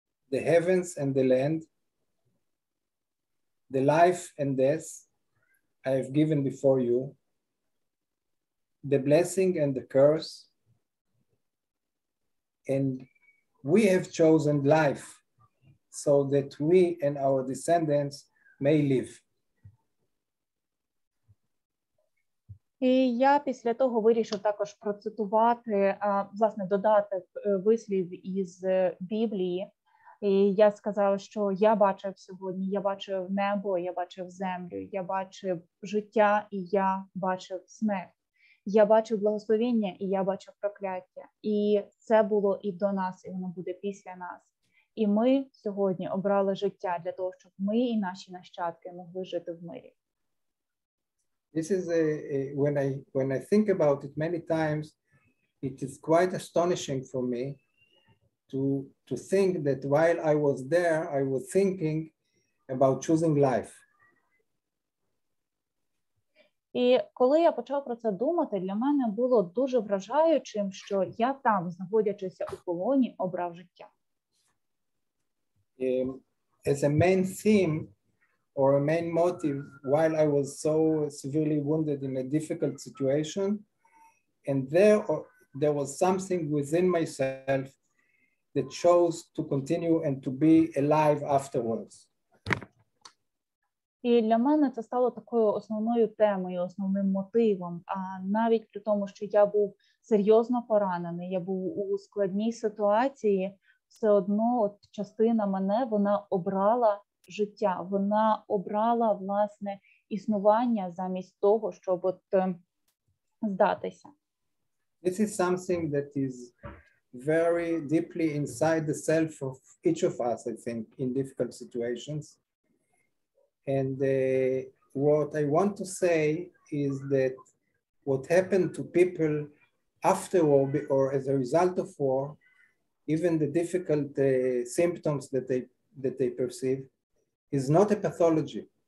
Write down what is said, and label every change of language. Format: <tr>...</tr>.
<en>the heavens and the land, the life and death I have given before you, the blessing and the curse, and we have chosen life so that we and our descendants may live.</en> <uk>І я після того вирішив також процитувати, власне, додати вислів із Біблії. І я сказав, що я бачив сьогодні, я бачив небо, я бачив землю, я бачив життя і я бачив смерть. Я бачив благословення і я бачив прокляття. І це було і до нас, і воно буде після нас. І ми сьогодні обрали життя для того, щоб ми і наші нащадки могли жити в мирі.</uk> <en>This is when I think about it many times, it is quite astonishing for me to think that while I was there, I was thinking about choosing life.</en> <uk>І коли я почав про це думати, для мене було дуже вражаючим, що я там, знаходячися у полоні, обрав життя.</uk> <en>As a main theme or a main motive, while I was so severely wounded in a difficult situation, and there was something within myself that chose to continue and to be alive afterwards.</en> <uk>І для мене це стало такою основною темою, основним мотивом. А навіть при тому, що я був серйозно поранений, я був у складній ситуації, все одно от частина мене, вона обрала життя, вона обрала, власне, існування замість того, щоб от здатися.</uk> <en>This is something that is very deeply inside the self of each of us, I think, in difficult situations. And what I want to say is that what happened to people after war or as a result of war, even the difficult symptoms that they perceive, is not a pathology.</en>